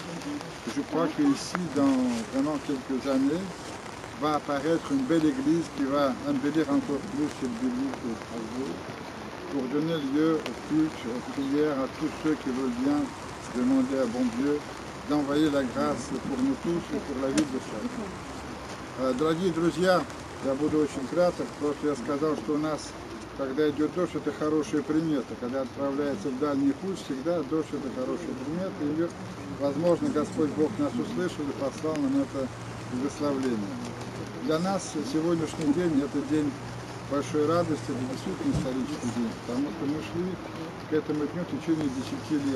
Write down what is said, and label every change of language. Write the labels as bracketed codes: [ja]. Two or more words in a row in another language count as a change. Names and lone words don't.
[fr] Je crois qu'ici, dans vraiment quelques années, va apparaître une belle église qui va embellir encore plus cette ville de Strasbourg, pour donner lieu au culte, aux prières à tous ceux qui veulent bien demander à bon Dieu d'envoyer la grâce pour nous tous et pour la vie de chacun. [ru] Дорогие друзья, я буду очень краток, просто я сказал, что у нас, когда идет дождь, это хорошая примета. Когда отправляется в дальний путь, всегда дождь это хорошая примета. И, возможно, Господь Бог нас услышал и послал нам это благословление. Для нас сегодняшний день это день большой радости, это действительно исторический день, потому что мы шли к этому дню в течение 10 лет.